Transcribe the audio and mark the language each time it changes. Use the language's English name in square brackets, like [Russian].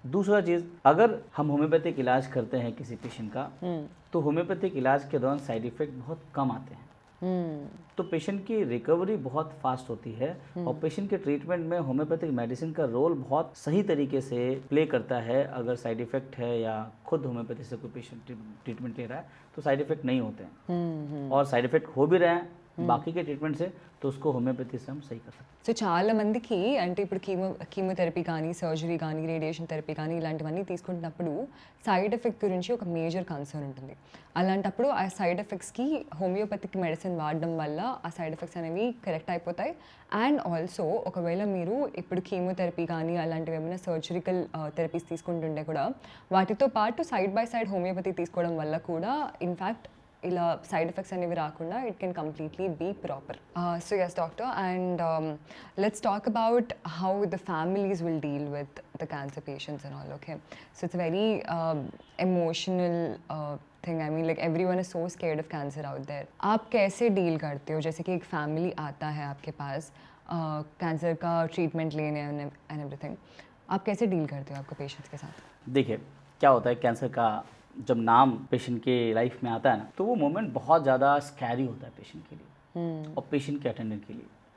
[Hindi] दूसरा चीज़, अगर हम होम्योपैथिक इलाज करते हैं किसी पेशेंट का तो होम्योपैथिक इलाज के दौरान साइड इफेक्ट बहुत कम आते हैं, तो पेशेंट की रिकवरी बहुत फास्ट होती है और पेशेंट के ट्रीटमेंट में होम्योपैथिक मेडिसिन का रोल बहुत सही तरीके से प्ले करता है। अगर साइड इफेक्ट है या खुद होम्योपैथी से कोई पेशेंट ट्रीटमेंट ले रहा है तो साइड इफेक्ट नहीं होते हैं, और साइड इफेक्ट हो भी रहे हैं बाकी के ट्रीटमेंट से तो उसको होम्योपैथी से हम सही कर सकते हैं। [Telugu] సో చాలా మందికి అంటే ఇప్పుడు కీమోథెరపీ కానీ సర్జరీ కానీ రేడియేషన్ థెరపీ కానీ ఇలాంటివన్నీ తీసుకుంటున్నప్పుడు సైడ్ ఎఫెక్ట్ గురించి ఒక మేజర్ కన్సర్న్ ఉంటుంది. అలాంటప్పుడు ఆ సైడ్ ఎఫెక్ట్స్కి హోమియోపతిక్ మెడిసిన్ వాడడం వల్ల ఆ సైడ్ ఎఫెక్ట్స్ అనేవి కరెక్ట్ అయిపోతాయి. అండ్ ఆల్సో ఒకవేళ మీరు ఇప్పుడు కీమోథెరపీ కానీ అలాంటివి ఏమైనా సర్జరికల్ థెరపీస్ తీసుకుంటుంటే కూడా వాటితో పాటు సైడ్ బై సైడ్ హోమియోపతి తీసుకోవడం వల్ల కూడా ఇన్ఫ్యాక్ట్ ఇలా సైడ్ ఎఫెక్ట్స్ అనేవి రాకుండా [English] It can completely be proper. So yes doctor, and let's talk about how the families will deal with the cancer patients and all. Okay, so it's very emotional thing. I mean like everyone is so scared of cancer out there. [Hindi] आप कैसे deal करते हो? जैसे कि एक family आता है आपके पास कैंसर का ट्रीटमेंट लेने एंड एवरीथिंग, आप कैसे डील करते हो आपके पेशेंट्स के साथ? देखिए क्या होता है, कैंसर का जब नाम पेशेंट के लाइफ में आता है ना तो वो मोमेंट बहुत ज़्यादा स्कैरी होता है पेशेंट के लिए और पेशेंट के अटेंडेंट के लिए।